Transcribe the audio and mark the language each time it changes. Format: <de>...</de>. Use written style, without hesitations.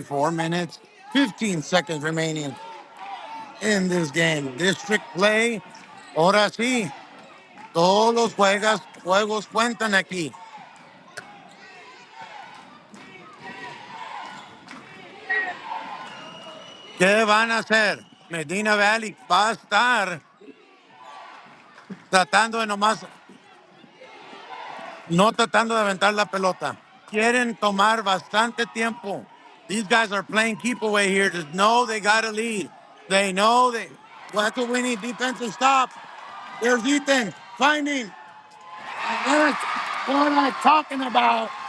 <en>4 minutes, 15 seconds remaining in this game. District play.</en> <es>Ahora sí. Todos los juegos cuentan aquí. ¿Qué van a hacer? Medina Valley va a estar tratando de nomás, no tratando de aventar la pelota. Quieren tomar bastante tiempo.</es> <en>These guys are playing keep away here. Just know they got to lead. They know they. Well, that's what we need. Defensive stop. There's Ethan finding. That's what I'm talking about.</en>